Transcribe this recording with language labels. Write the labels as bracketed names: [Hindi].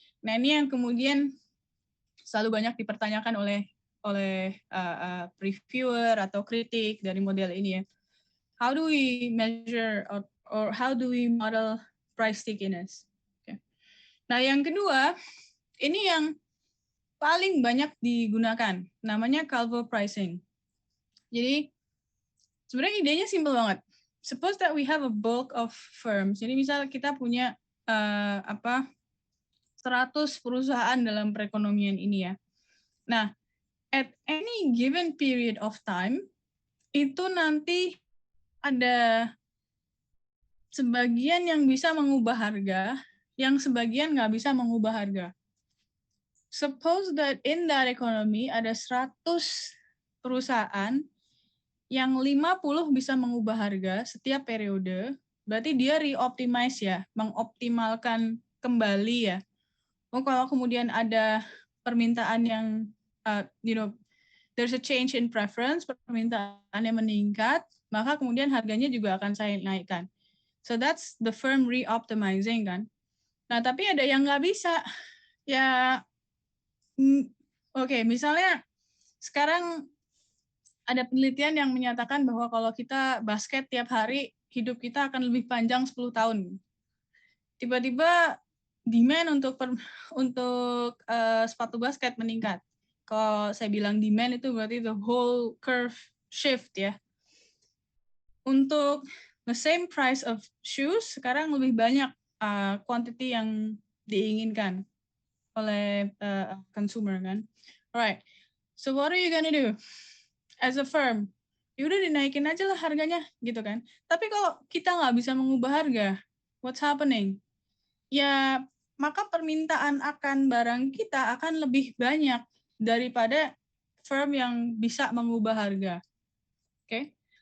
[Indonesian] Nah ini yang kemudian selalu banyak dipertanyakan oleh reviewer atau kritik dari model ini ya. [English] How do we measure or how do we model price stickiness? [Indonesian] Okay. Nah yang kedua, ini yang paling banyak digunakan, namanya Calvo pricing. Jadi sebenarnya idenya simple banget. [English] Suppose that we have a bulk of firms. [Indonesian] Jadi misalnya kita punya 100 perusahaan dalam perekonomian ini ya. Nah, [English] at any given period of time, [Indonesian] itu nanti ada sebagian yang bisa mengubah harga, yang sebagian nggak bisa mengubah harga. [English] Suppose that in that economy [Indonesian] ada 100 perusahaan yang 50 bisa mengubah harga setiap periode, berarti dia reoptimize ya, mengoptimalkan kembali ya. Oh, kalau kemudian ada permintaan yang [English] there's a change in preference, [Indonesian] permintaannya meningkat, maka kemudian harganya juga akan saya naikkan. [English] So that's the firm reoptimizing kan. [Indonesian] Nah tapi ada yang nggak bisa. Ya, oke, misalnya sekarang ada penelitian yang menyatakan bahwa kalau kita basket tiap hari, hidup kita akan lebih panjang 10 tahun. Tiba-tiba demand untuk sepatu basket meningkat. Kalau saya bilang demand itu berarti [English] the whole curve shift [Indonesian] ya. Untuk [English] the same price of shoes, [Indonesian] sekarang lebih banyak quantity yang diinginkan oleh consumer kan. [English] Alright, so what are you gonna do as a firm? [Indonesian] Ya udah dinaikin aja lah harganya gitu kan. Tapi kalau kita nggak bisa mengubah harga, [English] what's happening? [Indonesian] Ya maka permintaan akan barang kita akan lebih banyak daripada firm yang bisa mengubah harga. Okay?